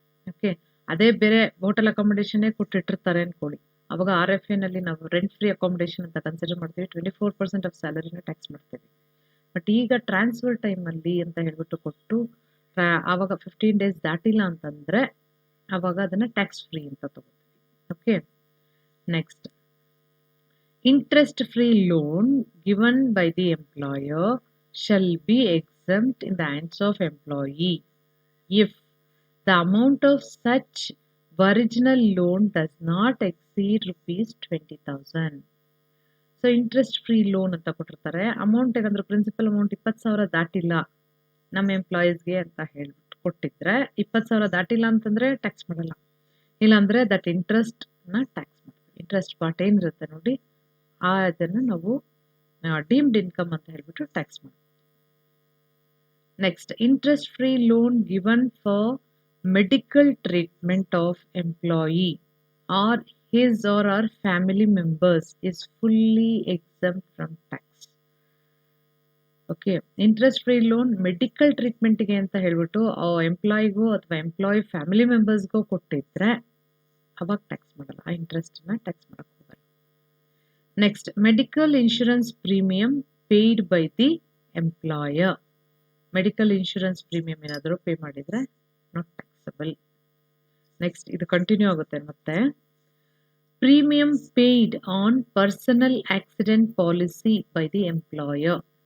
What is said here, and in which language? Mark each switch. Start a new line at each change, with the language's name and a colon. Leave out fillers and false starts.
Kannada: Okay, ಅದೇ ಬೇರೆ hotel ಅಕಾಮಡೇಷನ್ನೇ ಕೊಟ್ಟಿಟ್ಟಿರ್ತಾರೆ ಅಂದ್ಕೊಳ್ಳಿ, ಅವಾಗ RFA ನಲ್ಲಿ ನಾವು ರೆಂಟ್ ಫ್ರೀ ಅಕಾಮಡೇಷನ್ ಅಂತ ಕನ್ಸಿಡರ್ ಮಾಡ್ತೀವಿ, 24% ಆಫ್ ಸ್ಯಾಲರಿನ ಟ್ಯಾಕ್ಸ್ ಮಾಡ್ತೀವಿ. ಬಟ್ ಈಗ ಟ್ರಾನ್ಸ್ಫರ್ ಟೈಮಲ್ಲಿ ಅಂತ ಹೇಳ್ಬಿಟ್ಟು ಕೊಟ್ಟು ಆವಾಗ 15 days ದಾಟಿಲ್ಲ ಅಂತಂದರೆ ಆವಾಗ ಅದನ್ನು ಟ್ಯಾಕ್ಸ್ ಫ್ರೀ ಅಂತ ತಗೋತೀವಿ.
English: Okay, next, interest free loan given by the employer shall be exempt in the hands of employee if the amount of such original loan does not exceed rupees 20,000. So interest free loan
Kannada: ಅಂತ ಕೊಟ್ಟಿರ್ತಾರೆ. Amount ಏನಾದರೂ principal amount 20,000 ದಾಟಿಲ್ಲ ನಮ್ಮ ಎಂಪ್ಲಾಯೀಸ್ಗೆ ಅಂತ ಹೇಳ್ಬಿಟ್ಟು ಕೊಟ್ಟಿದ್ರೆ 20,000 ದಾಟಿಲ್ಲ ಅಂತಂದರೆ tax ಮಾಡಲ್ಲ, ಇಲ್ಲಾಂದರೆ ದಟ್ ಇಂಟ್ರೆಸ್ಟ್ನ ಟ್ಯಾಕ್ಸ್ ಮಾಡ್ತೀವಿ. ಇಂಟ್ರೆಸ್ಟ್ ಪಾರ್ಟ್ ಏನಿರುತ್ತೆ ನೋಡಿ ಅದನ್ನು ನಾವು ಡೀಮ್ಡ್ ಇನ್ಕಮ್ ಅಂತ ಹೇಳ್ಬಿಟ್ಟು ಟ್ಯಾಕ್ಸ್ ಮಾಡ್ತೀವಿ.
English: next, interest free loan given for medical treatment of employee
Kannada: R
English: his or her family members is fully exempt from tax.
Kannada: Okay, interest free loan medical ಟ್ರೀಟ್ಮೆಂಟ್ಗೆ ಅಂತ ಹೇಳ್ಬಿಟ್ಟು ಎಂಪ್ಲಾಯಿಗೂ ಅಥವಾ ಎಂಪ್ಲಾಯಿ ಫ್ಯಾಮಿಲಿ ಮೆಂಬರ್ಸ್ಗೂ ಕೊಟ್ಟಿದ್ರೆ ಅವಾಗ tax ಮಾಡಲ್ಲ, ಆ ಇಂಟ್ರೆಸ್ಟನ್ನ ಟ್ಯಾಕ್ಸ್ ಮಾಡಕ್ಕೆ ಹೋಗಲ್ಲ.
English: Next, medical insurance premium paid by the employer. Medical insurance premium
Kannada: ಏನಾದರೂ ಪೇ ಮಾಡಿದರೆ
English: Not taxable.
Kannada: ನೆಕ್ಸ್ಟ್ ಇದು ಕಂಟಿನ್ಯೂ ಆಗುತ್ತೆ ಮತ್ತೆ.
English: Premium paid on personal accident policy by the employer.